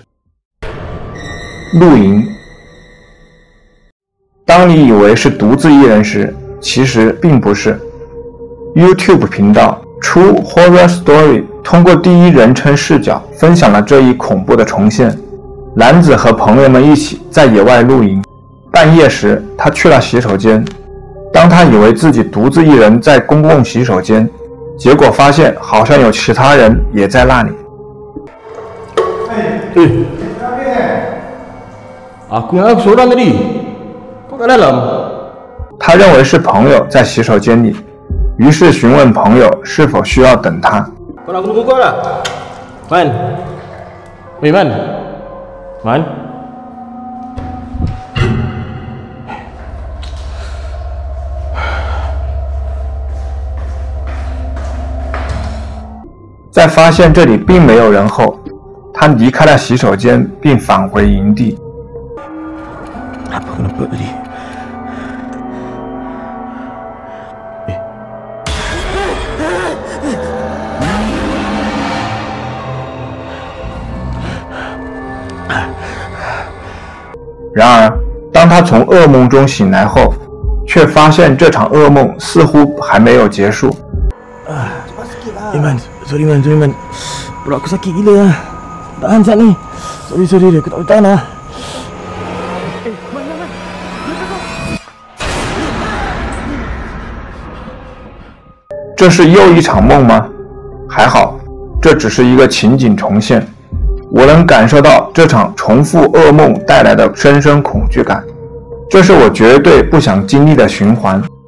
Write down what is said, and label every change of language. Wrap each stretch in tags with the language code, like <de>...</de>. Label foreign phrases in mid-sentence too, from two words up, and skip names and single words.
<zh>露营。当你以为是独自一人时，其实并不是。YouTube 频道 True Horror Story 通过第一人称视角分享了这一恐怖的重现。男子和朋友们一起在野外露营，半夜时他去了洗手间。当他以为自己独自一人在公共洗手间，结果发现好像有其他人也在那里。</zh> <ms>Aku ingat aku seorang tadi. Kau kat dalam?</ms> <zh>他认为是朋友在洗手间里，于是询问朋友是否需要等他。</zh> <ms>Kau nak aku tunggu kau tak? Man. Wei Man. Man.</ms> <zh>在发现这里并没有人后，他离开了洗手间并返回营地。</zh> <ms>Apa kena buat tadi?</ms> <zh>然而，当他从噩梦中醒来后，却发现这场噩梦似乎还没有结束。</zh> <en>Sorry man.</en> <ms>Perut aku sakit gila lah. Tahan sekejap ni. Sorry, aku tak boleh tahan lah.</ms> <zh>这是又一场梦吗？还好，这只是一个情景重现。我能感受到这场重复噩梦带来的深深恐惧感，这是我绝对不想经历的循环。</zh>